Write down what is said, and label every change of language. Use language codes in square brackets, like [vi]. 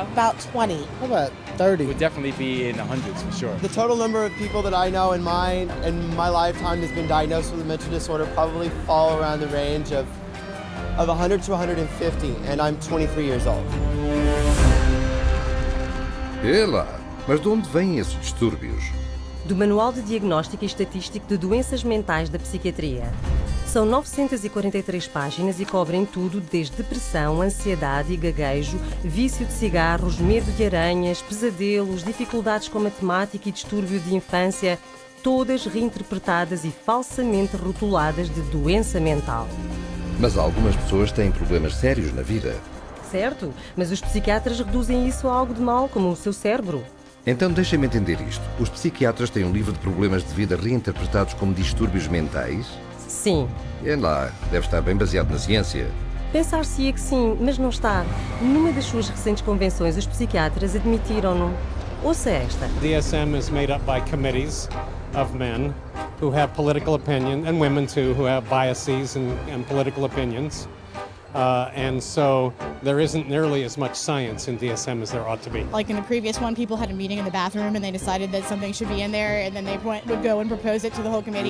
[en] About 20. How about 30? Would definitely be in the hundreds for sure. The total number of people that I know in my lifetime has been diagnosed with a mental disorder probably fall around the range of 100 to 150, and I'm 23 years old. [pt] Ela! Mas de onde vêm esses distúrbios? Do Manual de Diagnóstico e Estatístico de Doenças Mentais da Psiquiatria. São 943 páginas e cobrem tudo desde depressão, ansiedade e gaguejo, vício de cigarros, medo de aranhas, pesadelos, dificuldades com matemática e distúrbio de infância, todas reinterpretadas e falsamente rotuladas de doença mental. Mas algumas pessoas têm problemas sérios na vida. Certo, mas os psiquiatras reduzem isso a algo de mal, como o seu cérebro. Então deixem-me entender isto. Os psiquiatras têm um livro de problemas de vida reinterpretados como distúrbios mentais? Sim. É lá, deve estar bem baseado na ciência. Pensar-se-ia que sim, mas não está. Numa das suas recentes convenções, os psiquiatras admitiram-no. Ouça esta. [en] DSM is made up by committees of men who have political opinion, and women too, who have biases and political opinions. And so there isn't nearly as much science in DSM as there ought to be. Like in the previous one, people had a meeting in the bathroom and they decided that something should be in there, and then they would go and propose it to the whole committee.